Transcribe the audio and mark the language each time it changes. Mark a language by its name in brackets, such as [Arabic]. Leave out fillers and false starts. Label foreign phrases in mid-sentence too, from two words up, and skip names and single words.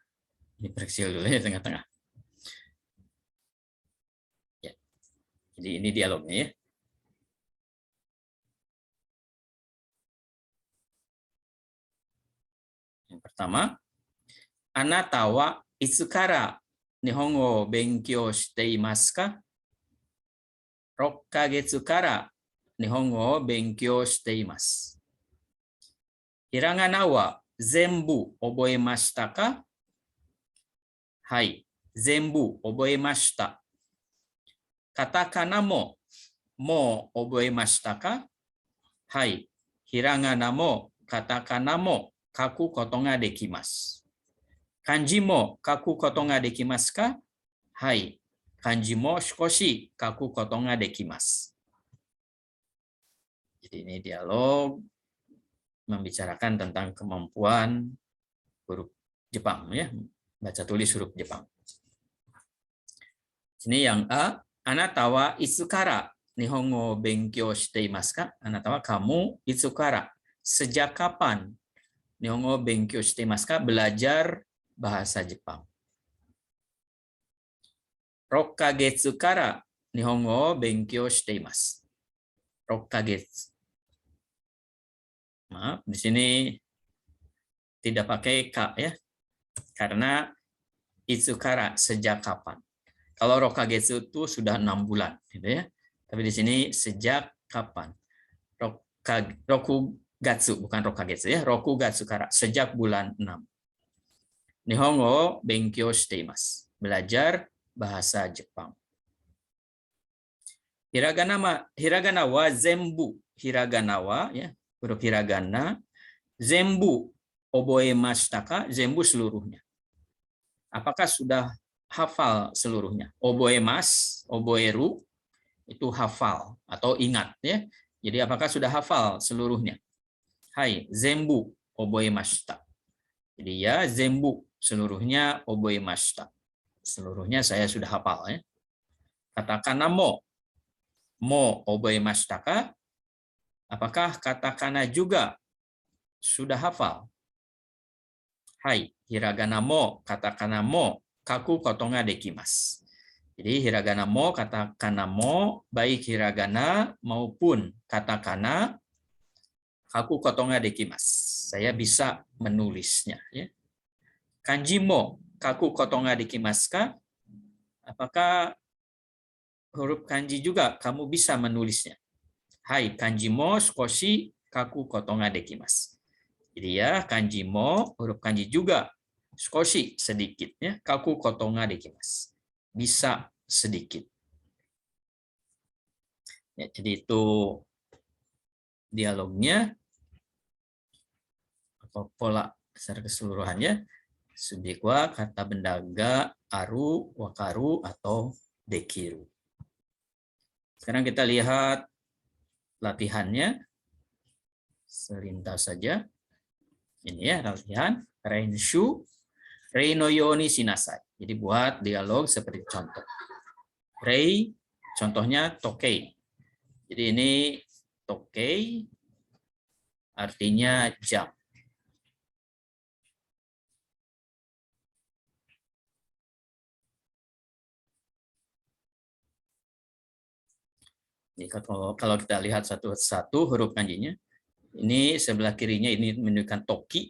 [Indonesian] Ini perkecil dulu ya tengah-tengah. Ya. Jadi ini dialognya ya. Yang pertama, [Japanese] あなたはいつから日本語を勉強していますか? 6ヶ月から日本語を勉強しています. ひらがなは全部覚えましたか? はい、全部覚えました. カタカナも覚えましたか? はい、ひらがなもカタカナも書くことができます. 漢字も書くことができますか? はい、漢字も少し書くことができます. [Indonesian] Jadi ini dialog membicarakan tentang kemampuan huruf Jepang ya, baca tulis huruf Jepang. Sini yang A, [Japanese] あなたはいつから日本語勉強していますか? あなたは kamu いつから, [Indonesian] sejak kapan [Japanese] 日本語勉強していますか? [Indonesian] Belajar bahasa Jepang. [Japanese] 6ヶ月から日本語勉強しています. 6ヶ月. [Indonesian] Maaf, di sini tidak pakai ka ya. Karena itsukara sejak kapan. Kalau 6 kagetsu itu sudah 6 bulan gitu ya. Tapi di sini sejak kapan? Rokugatsu bukan 6 kagetsu ya. [Japanese] 六月から [Indonesian] sejak bulan 6. [Japanese] 日本語勉強しています. [Indonesian] Belajar bahasa Jepang. [Japanese] ひらがなは全部. ひらがなは [Indonesian] ya, huruf hiragana. [Japanese] 全部覚えましたか?全部 seluruhnya. [Indonesian] Apakah sudah hafal seluruhnya? [Japanese] 覚えます、覚える [Indonesian] itu hafal atau ingat ya. Jadi apakah sudah hafal seluruhnya? [Japanese] はい、全部覚えました. [Indonesian] Jadi ya zenbu seluruhnya oboemashita. Seluruhnya saya sudah hafal ya. [Japanese] カタカナも覚えましたか? [Indonesian] Apakah katakana juga sudah hafal? [Japanese] はい、ひらがなも、カタカナも、書くことができます. Jadi ひらがなも、カタカナも, [Indonesian] baik hiragana maupun katakana, [Japanese] 書くことができます. [Indonesian] Saya bisa menulisnya. Ya. [Japanese] 漢字も、書くことができますか? [Indonesian] Apakah huruf kanji juga kamu bisa menulisnya? [Japanese] Hai, 漢字も少し書くことができます. [Indonesian] Jadi ya, [Japanese] 漢字も, [Indonesian] huruf kanji juga Skoshi sedikit ya. [Japanese] 書くことができます. [Indonesian] Bisa sedikit. Ya, jadi itu dialognya atau pola secara keseluruhannya. Subjek wa, kata benda [Japanese] が、ある、わかる, [Indonesian] atau dekiru. Sekarang kita lihat latihannya. Selintas saja. Ini ya latihan. [Japanese] 練習、例のようにしなさい. [Indonesian] Jadi buat dialog seperti contoh. Rei, contohnya tokei. Jadi ini tokei artinya jam. Jadi kalau kita lihat satu-satu huruf kanjinya, ini sebelah kirinya ini menunjukkan toki.